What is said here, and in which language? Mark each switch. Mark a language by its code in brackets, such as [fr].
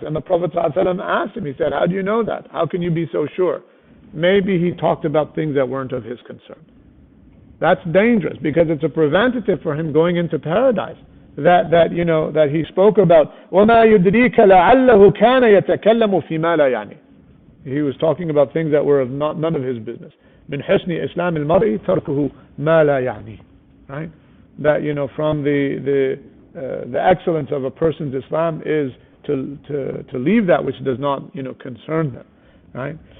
[en] And the Prophet ﷺ asked him, he said, how do you know that? How can you be so sure? Maybe he talked about things that weren't of his concern. That's dangerous, because it's a preventative for him going into paradise. That he spoke about, [ar] وَمَا يُدْرِيكَ لَعَلَّهُ كَانَ يَتَكَلَّمُ فِي مَا لَا يَعْنِي. [en] He was talking about things that were of none of his business. [ar] مِنْ حُسْنِ إِسْلَامِ الْمَرْءِ تَرْكُهُ مَا لَا يَعْنِي. [en] Right? That, from the excellence of a person's Islam is to leave that which does not, concern them, right?